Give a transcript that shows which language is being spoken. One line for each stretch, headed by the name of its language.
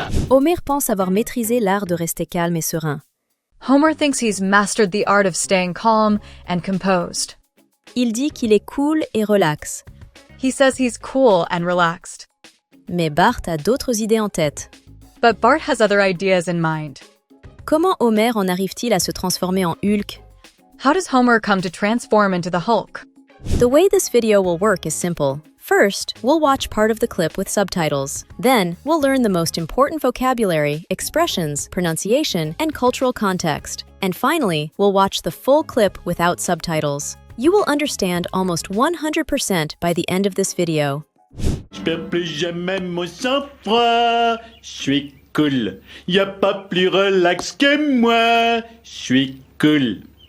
French: Homer pense avoir maîtrisé l'art de rester calme et serein.
English: Homer thinks he's mastered the art of staying calm and composed.
French: Il dit qu'il est cool et relax.
English: He says he's cool and relaxed.
French: Mais Bart a d'autres idées en tête.
English: But Bart has other ideas in mind.
French: Comment Homer en arrive-t-il à se transformer en Hulk?
English: How does Homer come to transform into the Hulk? The way this video will work is simple. First, we'll watch part of the clip with subtitles. Then, we'll learn the most important vocabulary, expressions, pronunciation, and cultural context. And finally, we'll watch the full clip without subtitles. You will understand almost 100% by the end of this video.
French: Je perds plus jamais mon sang-froid, je suis cool. Y a pas plus relax que moi, je suis cool.